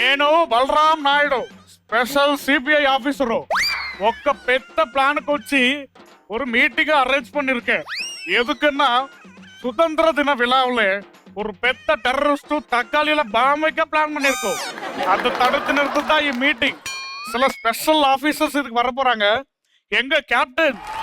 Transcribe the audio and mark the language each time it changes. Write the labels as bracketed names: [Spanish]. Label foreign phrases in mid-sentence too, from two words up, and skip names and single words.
[Telugu] నేను బలరాం నాయుడు స్పెషల్ సిబిఐ ఆఫీసరు ఒక్క పెద్ద ప్లాన్కి వచ్చి [Tamil] ஒரு மீட்டிங் அரேஞ்ச் பண்ணிருக்கேன். எதுக்குன்னா சுதந்திர தின விழாவில் ஒரு பெத்த டெரரிஸ்ட் தக்காளியில பாம் வைக்க பிளான் பண்ணிருக்கோம். அதை தடுத்து நிறுத்த தான் இந்த மீட்டிங். சில ஸ்பெஷல் ஆபீசர்ஸ் இதுக்கு வர போறாங்க. எங்க கேப்டன்